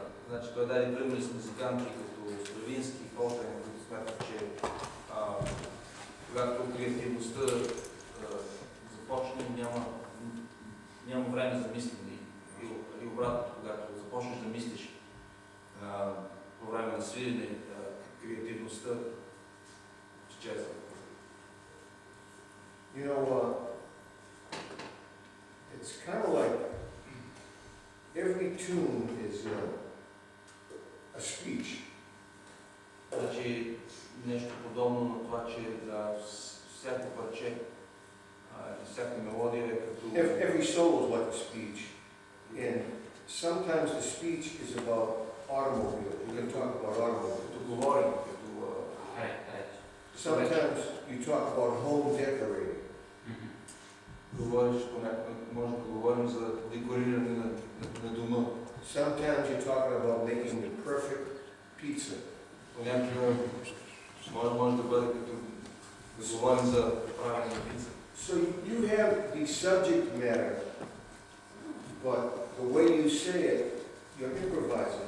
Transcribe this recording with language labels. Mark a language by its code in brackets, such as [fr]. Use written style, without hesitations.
[bg] Значи той даде примери с музиканти като Стравински и Колтрейн, които смятат, че когато креативността започне, няма време за мислене. И обратно, когато започнеш да мислиш по време на свирене, креативността изчезва. [en] You know, it's kind of like every tune is a speech. [bg] Значи нещо подобно на това, че всяко парче, всяка мелодия е като... [en] Every solo is like a speech. And sometimes the speech is about automobile. You can talk about automobile. [bg] Като говорим, като... [en] Sometimes you talk about home decorating. [bg] Говориш, може да говорим за декориране на дома. [en] Sometimes you're talking about making the perfect pizza. [bg] Понякога може да бъде като да говорим за правене на пица. [en] So you have the subject matter, but the way you say it, you're improvising.